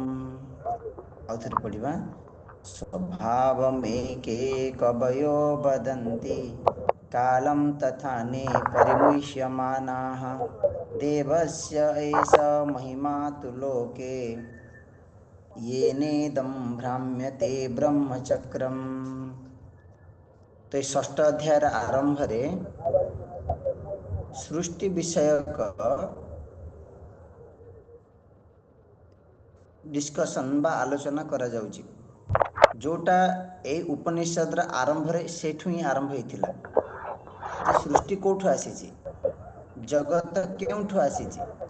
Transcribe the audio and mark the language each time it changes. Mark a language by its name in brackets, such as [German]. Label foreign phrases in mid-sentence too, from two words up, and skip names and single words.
[Odia] ଆଉଥରେ ପଢ଼ିବା [Sanskrit] स्वभावमेके कवयो वदन्ति कालं तथा ने परिमुह्यमानाः देवस्य एष महिमा तु लोके येनेदं भ्राम्यते ब्रह्मचक्रम्। [Odia] ତ ଷଷ୍ଠ ଅଧ୍ୟାୟ ଆରମ୍ଭ ରେ ସୃଷ୍ଟି ବିଷୟକ ଡିସ୍କସନ ବା ଆଲୋଚନା କରା ଯାଉଛି ଯୋଉଟା ଏ ଉପନିଷଦ ଆରମ୍ଭ ରେ ସେଠୁ ହିଁ ଆରମ୍ଭ ହୋଇଥିଲା ଯେ ସୃଷ୍ଟି କୋଉଠୁ ଆସିଛି ଜଗତ କେଉଁଠୁ ଆସିଛି